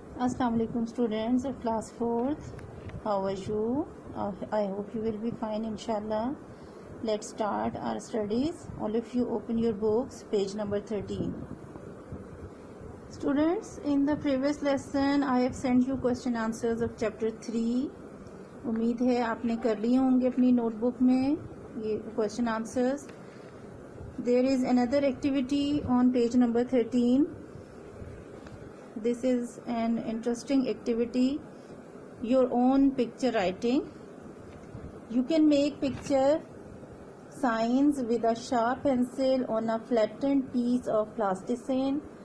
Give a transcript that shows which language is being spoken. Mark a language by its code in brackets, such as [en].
[en] Assalamu alaikum students of class 4th. How are you? I hope you will be fine inshallah. Let's start our studies. All of you open your books, page number 13. Students, in the previous lesson I have sent you question answers of chapter 3. [hi] उम्मीद है आपने कर लिए होंगे अपनी notebook में ये [en] question answers. There is another activity on page number 13. This is an interesting activity, your own picture writing. You can make picture signs with a sharp pencil on a flattened piece of plasticine.